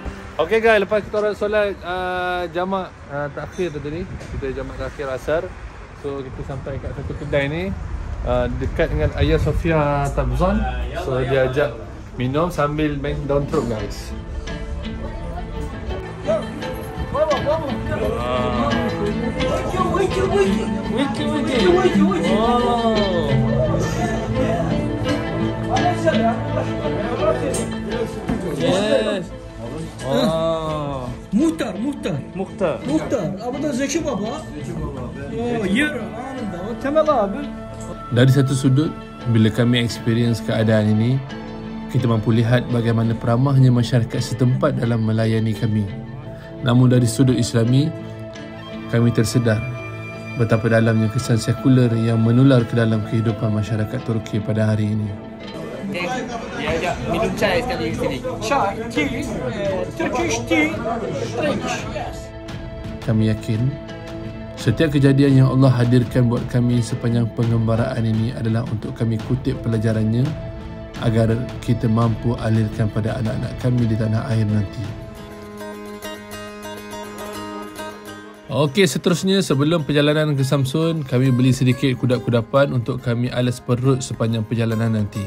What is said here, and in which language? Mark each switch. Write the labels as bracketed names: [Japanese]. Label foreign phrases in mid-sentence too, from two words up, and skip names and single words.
[Malay] Okay guys, lepas kita orang solat jamak terakhir tadi, kita jamak terakhir asar. So kita sampai kat satu kedai ni dekat dengan Hagia Sophia Trabzon. So dia ajak minum sambil main [English] down throat [Malay] guys. [English] Yes. [Malay] Muhtar. Apa tu Zeki Baba? [Turkish] Oh, ya. Tamam abi. [Malay] Dari satu sudut, bila kami experience keadaan ini, kita mampu lihat bagaimana peramahnya masyarakat setempat dalam melayani kami. Namun dari sudut Islami, kami tersedar betapa dalamnya kesan sekular yang menular ke dalam kehidupan masyarakat Turki pada hari ini. Dia ajak minum chai sekali di sini. [English] Chai, tea, Turkish tea, drink. [Malay] Kami yakin setiap kejadian yang Allah hadirkan buat kami sepanjang pengembaraan ini adalah untuk kami kutip pelajarannya agar kita mampu alirkan pada anak-anak kami di tanah air nanti. Okey, seterusnya sebelum perjalanan ke Samsun, kami beli sedikit kudapan untuk kami alas perut sepanjang perjalanan nanti.